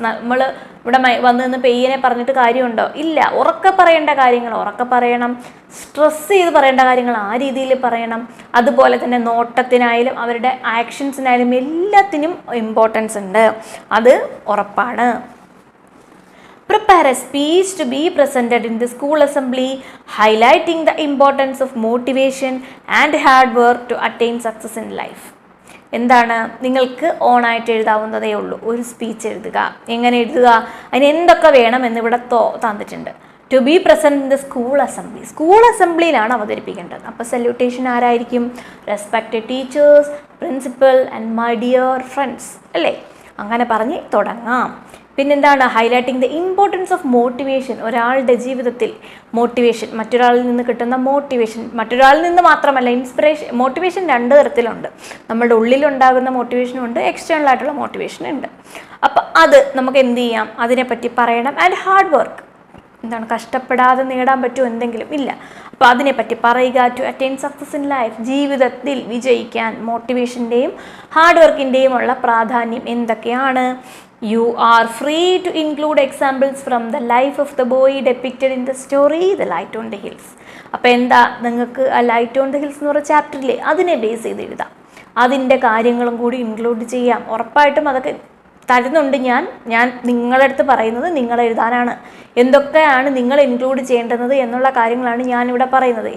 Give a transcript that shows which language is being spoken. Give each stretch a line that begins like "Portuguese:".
Malayalam: നമ്മൾ ഇവിടെ വന്ന് നിന്ന് പെയ്യനെ പറഞ്ഞിട്ട് കാര്യമുണ്ടോ? ഇല്ല. ഉറക്കെ പറയേണ്ട കാര്യങ്ങൾ ഉറക്കെ പറയണം, സ്ട്രെസ് ചെയ്ത് പറയേണ്ട കാര്യങ്ങൾ ആ രീതിയിൽ പറയണം. അതുപോലെ തന്നെ നോട്ടത്തിനായാലും അവരുടെ ആക്ഷൻസിനായാലും എല്ലാത്തിനും ഇമ്പോർട്ടൻസ് ഉണ്ട്, അത് ഉറപ്പാണ്.
English: Prepare a speech to be presented in the school assembly, highlighting the importance of motivation and hard work to attain success in life.
Malayalam: എന്താണ്? നിങ്ങൾക്ക് ഓണായിട്ട് എഴുതാവുന്നതേ ഉള്ളൂ. ഒരു സ്പീച്ച് എഴുതുക. എങ്ങനെ എഴുതുക? അതിന് എന്തൊക്കെ വേണം എന്നിവിടെ തന്നിട്ടുണ്ട്.
English: To be present in the school assembly.
Malayalam: School അസംബ്ലിയിലാണ് അവതരിപ്പിക്കേണ്ടത്. അപ്പോൾ സല്യൂട്ടേഷൻ ആരായിരിക്കും?
English: Respected teachers, principal and my dear friends. അല്ലേ?
Malayalam: അങ്ങനെ പറഞ്ഞ് തുടങ്ങാം. പിന്നെന്താണ്?
English: Highlighting the importance of motivation.
Malayalam: ഒരാളുടെ ജീവിതത്തിൽ മോട്ടിവേഷൻ, മറ്റൊരാളിൽ നിന്ന് കിട്ടുന്ന മോട്ടിവേഷൻ, മറ്റൊരാളിൽ നിന്ന് മാത്രമല്ല, ഇൻസ്പിറേഷൻ. മോട്ടിവേഷൻ രണ്ട് തരത്തിലുണ്ട്. നമ്മളുടെ ഉള്ളിലുണ്ടാകുന്ന മോട്ടിവേഷനും ഉണ്ട്, എക്സ്റ്റേണൽ ആയിട്ടുള്ള മോട്ടിവേഷൻ ഉണ്ട്. അപ്പം അത് നമുക്ക് എന്ത് ചെയ്യാം? അതിനെപ്പറ്റി പറയണം.
English: And hard work.
Malayalam: എന്താണ്? കഷ്ടപ്പെടാതെ നേടാൻ പറ്റുമോ എന്തെങ്കിലും? ഇല്ല. അപ്പോൾ അതിനെപ്പറ്റി പറയുക.
English: To attain success in life.
Malayalam: ജീവിതത്തിൽ വിജയിക്കാൻ മോട്ടിവേഷൻ്റെയും ഹാർഡ് വർക്കിൻ്റെയും ഉള്ള പ്രാധാന്യം എന്തൊക്കെയാണ്?
English: You are free to include examples from the life of the boy depicted in the story The Light on the Hills.
Malayalam: അപ്പോൾ എന്താ? നിങ്ങൾക്ക് ആ ലൈറ്റ് ഓൺ ദ ഹിൽസ് എന്ന് പറയുന്ന ചാപ്റ്ററിലെ അതിനെ ബേസ് ചെയ്ത് എഴുതാം. അതിൻ്റെ കാര്യങ്ങളും കൂടി ഇൻക്ലൂഡ് ചെയ്യാം. ഉറപ്പായിട്ടും അതൊക്കെ തരുന്നുണ്ട്. ഞാൻ നിങ്ങളുടെ അടുത്ത് പറയുന്നത് നിങ്ങൾ എഴുതാനാണ്. എന്തൊക്കെയാണ് നിങ്ങൾ ഇൻക്ലൂഡ് ചെയ്യേണ്ടുന്നത് എന്നുള്ള കാര്യങ്ങളാണ് ഞാനിവിടെ പറയുന്നത്.